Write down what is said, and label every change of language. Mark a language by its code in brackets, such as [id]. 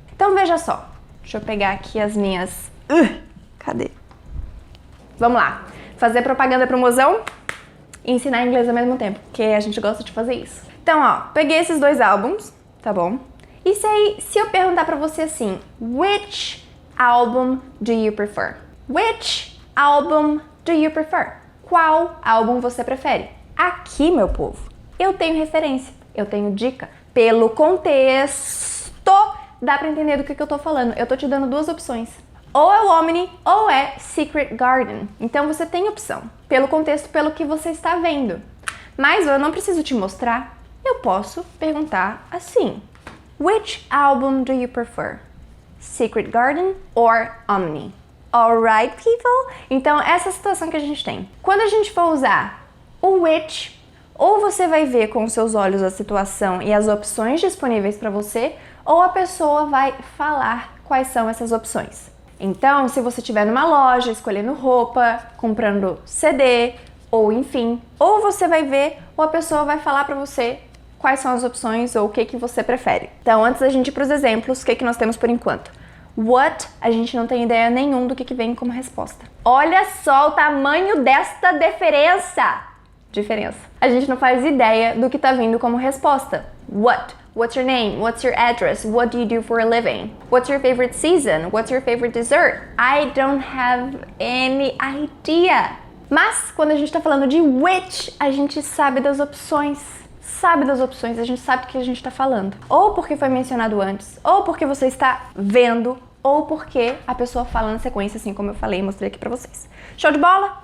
[pt] Então veja só, deixa eu pegar aqui as minhas... Cadê? Vamos lá, fazer propaganda pro mozão e ensinar inglês ao mesmo tempo, porque a gente gosta de fazer isso. Então, ó, peguei esses dois álbuns, tá bom? E se eu perguntar pra você assim, [en] which album do you prefer? Which album do you prefer? [pt] Qual álbum você prefere? Aqui, meu povo, eu tenho referência, eu tenho dica. Pelo contexto, dá pra entender do que eu tô falando. Eu tô te dando duas opções. Ou é o Omni, ou é Secret Garden. Então você tem opção. Pelo contexto, pelo que você está vendo. Mas eu não preciso te mostrar. Eu posso perguntar assim. [en] Which album do you prefer? Secret Garden or Omni? Alright, people? [pt] Então, essa é a situação que a gente tem. Quando a gente for usar o which, ou você vai ver com os seus olhos a situação e as opções disponíveis para você, ou a pessoa vai falar quais são essas opções. Então, se você estiver numa loja, escolhendo roupa, comprando CD, ou enfim, ou você vai ver, ou a pessoa vai falar pra você quais são as opções ou o que você prefere. Então, antes da gente ir pros exemplos, o que nós temos por enquanto? What, a gente não tem ideia nenhum do que vem como resposta. Olha só o tamanho desta diferença! A gente não faz ideia do que tá vindo como resposta. [en] What? What's your name? What's your address? What do you do for a living? What's your favorite season? What's your favorite dessert? I don't have any idea. [pt] Mas, quando a gente tá falando de which, a gente sabe das opções. A gente sabe do que a gente tá falando. Ou porque foi mencionado antes, ou porque você está vendo, ou porque a pessoa fala na sequência, assim como eu falei e mostrei aqui pra vocês. Show de bola?